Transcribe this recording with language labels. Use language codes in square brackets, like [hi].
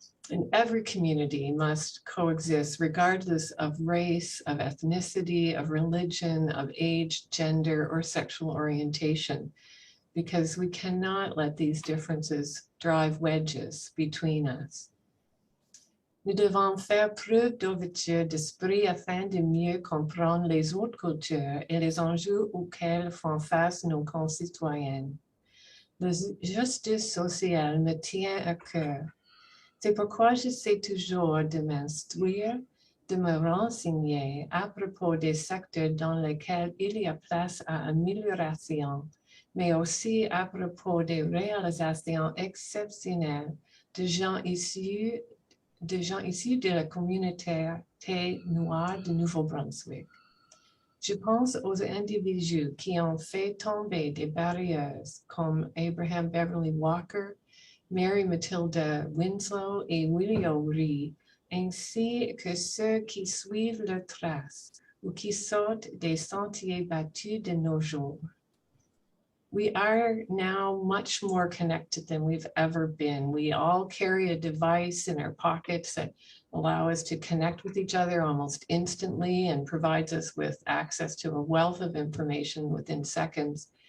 [en] And every community must coexist regardless of race, of ethnicity, of religion, of age, gender, or sexual orientation, because we cannot let these differences drive wedges between us. [fr] Nous devons faire preuve d'ouverture d'esprit afin de mieux comprendre les autres cultures et les enjeux auxquels font face nos concitoyens. La justice sociale me tient à cœur. C'est pourquoi j'essaie toujours de m'instruire, de me renseigner à propos des secteurs dans lesquels il y a place à amélioration, mais aussi à propos des réalisations exceptionnelles de gens issus de la communauté noire de Nouveau-Brunswick. Je pense aux individus qui ont fait tomber des barrières comme Abraham Beverly Walker, Mary Matilda Winslow et William Ree, ainsi que ceux qui suivent leurs traces ou qui sortent des sentiers battus de nos jours. [en] We are now much more connected than we've ever been. We all carry a device in our pockets that allow us to connect with each other almost instantly and provides us with access to a wealth of information within seconds.